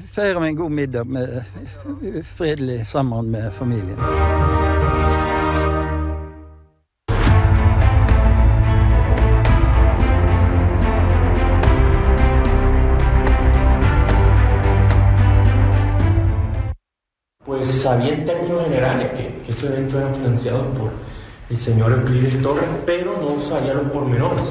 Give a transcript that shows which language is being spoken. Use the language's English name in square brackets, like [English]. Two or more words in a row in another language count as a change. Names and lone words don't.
[Danish] mer om en god middag fredelig sammen med familien. [Spanish] Pues sabía en términos generales que estos eventos eran financiados por el señor Euclides Torres, pero no sabía los pormenores.